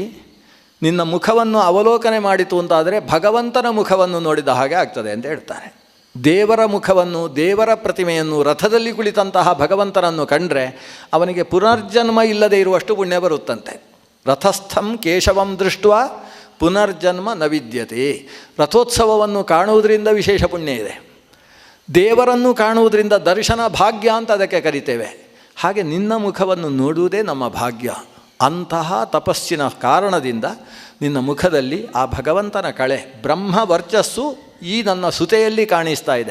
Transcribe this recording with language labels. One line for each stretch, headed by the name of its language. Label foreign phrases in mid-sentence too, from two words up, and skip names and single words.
Kannada: ನಿನ್ನ ಮುಖವನ್ನು ಅವಲೋಕನೆ ಮಾಡಿತು ಅಂತಾದರೆ ಭಗವಂತನ ಮುಖವನ್ನು ನೋಡಿದ ಹಾಗೆ ಆಗ್ತದೆ ಅಂತ ಹೇಳ್ತಾರೆ. ದೇವರ ಮುಖವನ್ನು, ದೇವರ ಪ್ರತಿಮೆಯನ್ನು, ರಥದಲ್ಲಿ ಕುಳಿತಂತಹ ಭಗವಂತನನ್ನು ಕಂಡರೆ ಅವನಿಗೆ ಪುನರ್ಜನ್ಮ ಇಲ್ಲದೆ ಇರುವಷ್ಟು ಪುಣ್ಯ ಬರುತ್ತಂತೆ.
Sanskrit: ರಥಸ್ಥಂ ಕೇಶವಂ ದೃಷ್ಟ್ವಾ ಪುನರ್ಜನ್ಮ ನ ವಿದ್ಯತೆ.
Kannada: ರಥೋತ್ಸವವನ್ನು ಕಾಣುವುದರಿಂದ ವಿಶೇಷ ಪುಣ್ಯ ಇದೆ. ದೇವರನ್ನು ಕಾಣುವುದರಿಂದ ದರ್ಶನ ಭಾಗ್ಯ ಅಂತ ಅದಕ್ಕೆ ಕರಿತೇವೆ. ಹಾಗೆ ನಿನ್ನ ಮುಖವನ್ನು ನೋಡುವುದೇ ನಮ್ಮ ಭಾಗ್ಯ. ಅಂತಹ ತಪಸ್ಸಿನ ಕಾರಣದಿಂದ ನಿನ್ನ ಮುಖದಲ್ಲಿ ಆ ಭಗವಂತನ ಕಳೆ, ಬ್ರಹ್ಮ ವರ್ಚಸ್ಸು ಈ ನನ್ನ ಸುತೆಯಲ್ಲಿ ಕಾಣಿಸ್ತಾ ಇದೆ.